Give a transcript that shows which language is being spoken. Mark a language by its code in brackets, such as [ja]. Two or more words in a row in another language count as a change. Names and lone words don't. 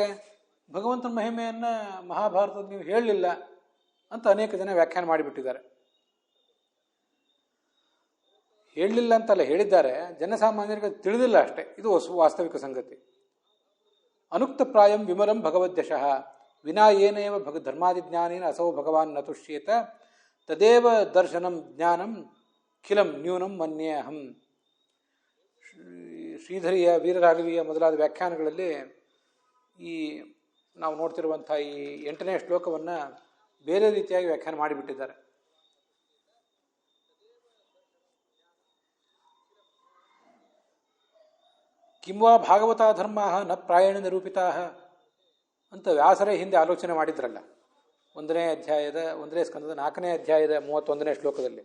[kn] ಭಗವಂತನ ಮಹಿಮೆಯನ್ನು ಮಹಾಭಾರತದ ನೀವು ಹೇಳಲಿಲ್ಲ ಅಂತ ಅನೇಕ ಜನ ವ್ಯಾಖ್ಯಾನ ಮಾಡಿಬಿಟ್ಟಿದ್ದಾರೆ. ಹೇಳಲಿಲ್ಲ ಅಂತಲ್ಲ, ಹೇಳಿದ್ದಾರೆ, ಜನಸಾಮಾನ್ಯರಿಗೆ ತಿಳಿದಿಲ್ಲ ಅಷ್ಟೇ. ಇದು ವಾಸ್ತವಿಕ ಸಂಗತಿ. [sa] ಅನುಕ್ತ ಪ್ರಾಯಂ ವಿಮಲಂ ಭಗವದ್ಯಶಃ ವಿನಾ ಏನೇವ ಧರ್ಮಾದಿಜ್ಞಾನೇನ ಅಸೌ ಭಗವಾನ್ ನ ತುಷ್ಯೇತ ತದೇವ ದರ್ಶನಂ ಜ್ಞಾನಂ ಖಿಲಂ ನ್ಯೂನಂ ಮನ್ಯೇ ಅಹಂ. [kn] ಶ್ರೀಧರಿಯ, ವೀರರಾಘವಿಯ ಮೊದಲಾದ ವ್ಯಾಖ್ಯಾನಗಳಲ್ಲಿ ಈ ನಾವು ನೋಡ್ತಿರುವಂಥ ಈ 8ನೇ ಶ್ಲೋಕವನ್ನು ಬೇರೆ ರೀತಿಯಾಗಿ ವ್ಯಾಖ್ಯಾನ ಮಾಡಿಬಿಟ್ಟಿದ್ದಾರೆ. [sa] ಕಿಂವಾ ಭಾಗವತ ಧರ್ಮ ನ ಪ್ರಾಯಣ ನಿರೂಪಿತಾ [kn] ಅಂತ ವ್ಯಾಸರೇ ಹಿಂದೆ ಆಲೋಚನೆ ಮಾಡಿದ್ರಲ್ಲ, 1ನೇ ಸ್ಕಂದದ 4ನೇ ಅಧ್ಯಾಯದ 31ನೇ ಶ್ಲೋಕದಲ್ಲಿ.